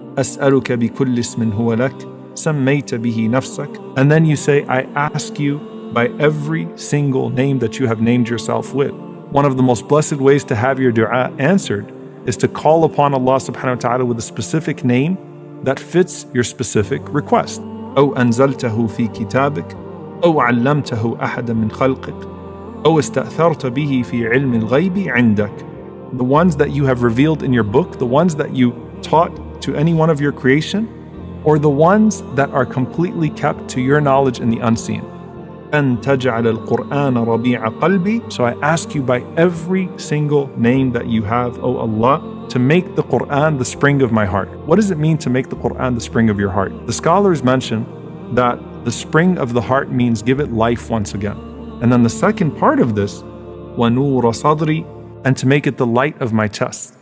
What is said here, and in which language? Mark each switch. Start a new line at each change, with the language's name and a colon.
Arabic: As'aluka bi kulli ismin huwa lak, sammayta bihi nafsak.
English: And then you say, I ask you by every single name that you have named yourself with. One of the most blessed ways to have your dua answered is to call upon Allah subhanahu wa ta'ala with a specific name that fits your specific request.
Arabic: أو أنزلته في كتابك أو علمته أحدا من خلقك أو استأثرت به في علم الغيب عندك.
English: The ones that you have revealed in your book, the ones that you taught to any one of your creation, or the ones that are completely kept to your knowledge in the unseen.
Arabic: أن تجعل القرآن ربيع قلبي.
English: So I ask you by every single name that you have, O Allah, to make the Quran the spring of my heart. What does it mean to make the Quran the spring of your heart? The scholars mention that the spring of the heart means give it life once again. And then the second part of this,
Arabic: وَنُورَ صَدْرِي,
English: and to make it the light of my chest.